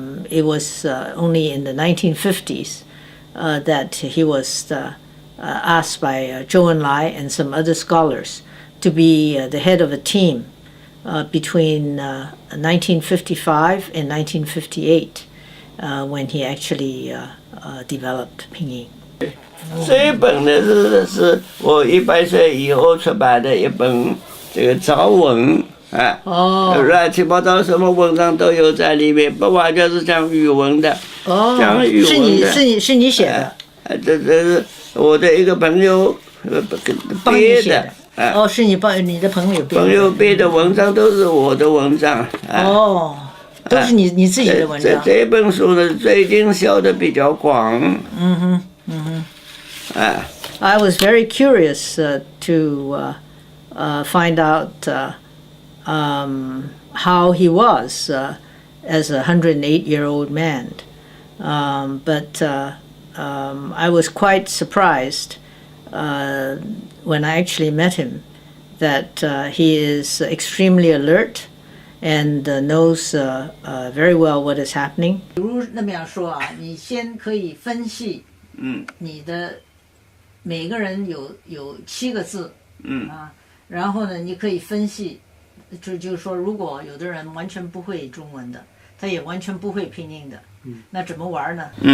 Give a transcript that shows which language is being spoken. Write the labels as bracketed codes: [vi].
[en] it was only in the 1950s that he was asked by Zhou Enlai and some other scholars to be the head of a team between 1955 and 1958 when he actually developed Pin Yin. [zh] 这一本呢是我100岁以后出版的一本这个杂文啊，乱七八糟什么文章都有在里面，不完全是讲语文的，讲语文的。是你写的？这是我的一个朋友编的。哦，是你的朋友编的。朋友编的文章都是我的文章。哦，都是你自己的文章。这本书呢，最近销的比较广。 [en] I was very curious to find out how he was as a 108-year-old man, but I was quite surprised when I actually met him that he is extremely alert and knows very well what is happening. [zh] 比如那么样说啊，你先可以分析，你的每个人有7个字，然后呢，你可以分析，就是说，如果有的人完全不会中文的，他也完全不会拼音的，那怎么玩呢？